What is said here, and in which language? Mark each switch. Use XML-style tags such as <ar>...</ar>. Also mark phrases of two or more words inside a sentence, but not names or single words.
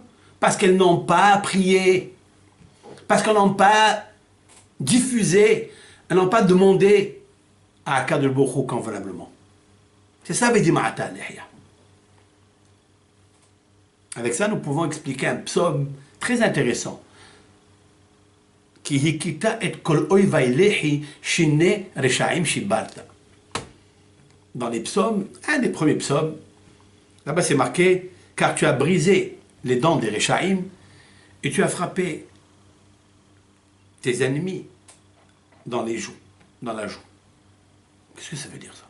<fr>Parce qu'elles n'ont pas prié. Parce qu'elles n'ont pas diffusé. Elles n'ont pas demandé à</fr> <he>הקדוש ברוך הוא</he> <fr>convenablement. C'est ça,</fr> <he>ודמעתה לחיה.</he> <fr>Avec ça, nous pouvons expliquer un psaume très intéressant.</fr> <he>כי הכית את כל איבי לחי שני רשעים שברת.</he> <fr>Dans les psaumes, un des premiers psaumes, là-bas c'est marqué, car tu as brisé les dents des reshaim et tu as frappé tes ennemis dans les joues, dans la joue. Qu'est-ce que ça veut dire ça?</fr>